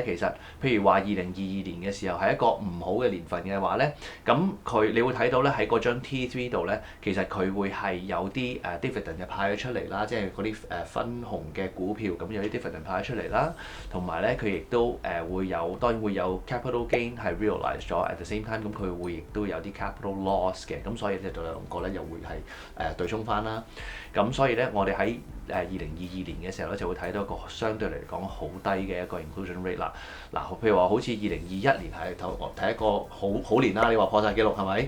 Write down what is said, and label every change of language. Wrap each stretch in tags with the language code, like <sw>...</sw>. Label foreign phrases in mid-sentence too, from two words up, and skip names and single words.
<yue>其實譬如話2022年嘅時候係一個唔好嘅年份嘅話咧，咁你會睇到咧喺嗰張 T3 度咧，其實佢會係有啲dividend 就派咗出嚟啦，即係嗰啲分紅嘅股票咁有啲 dividend 派咗出嚟啦，同埋咧佢亦都會有當然會有</yue> <en>capital gain</en> <yue>係 realize 咗</yue> <en>at the same time，</en> <yue>咁佢會亦都有啲</yue> <en>capital loss</en> <yue>嘅，咁所以咧兩個咧又會係對沖翻啦。咁所以咧，我哋喺2022年嘅時候咧，就會睇到一個相對嚟講好低嘅一個</yue> <en>inclusion rate</en> <yue>啦。嗱，譬如話好似2021年係睇一個好年啦，你話破晒紀錄係咪？</yue>